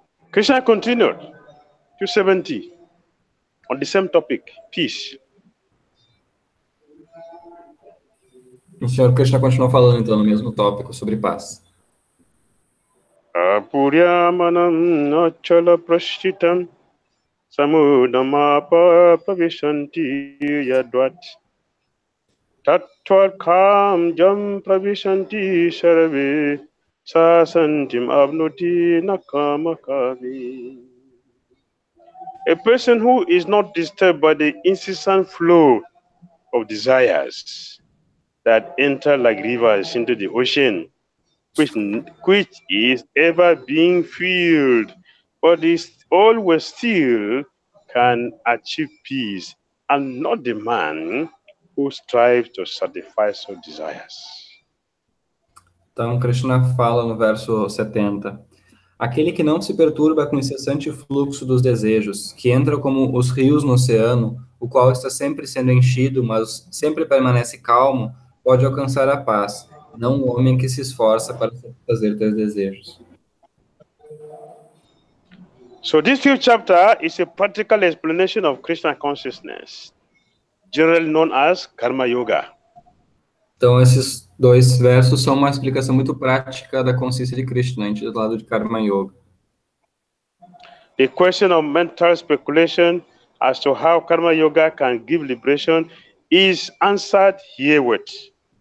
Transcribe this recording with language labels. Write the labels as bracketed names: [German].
[English] Krishna continued, 270, on the same topic, peace. [Portuguese] O Senhor Krishna continuou falando, então, no mesmo tópico, sobre paz. [Sanskrit] Apuryamanam achala prashchitam samudamapa pravishanti yadvat tattvakam jam pravishanti sarve sasantim abnuti nakamakavi. [English] A person who is not disturbed by the incessant flow of desires that enter like rivers into the ocean, which is ever being filled, but is always still, can achieve peace, and not the man who strives to satisfy such desires. [Portuguese] Então, Krishna fala no verso 70, aquele que não se perturba com o incessante fluxo dos desejos, que entra como os rios no oceano, o qual está sempre sendo enchido, mas sempre permanece calmo, pode alcançar a paz, não o homem que se esforça para satisfazer teus desejos. [English] So this 5th chapter is a practical explanation of Krishna consciousness, generally known as Karma Yoga. [Portuguese] Então, esses dois versos são uma explicação muito prática da consciência de Krishna, intitulado de Karma Yoga. [English] The question of mental speculation as to how Karma Yoga can give liberation is answered herewith.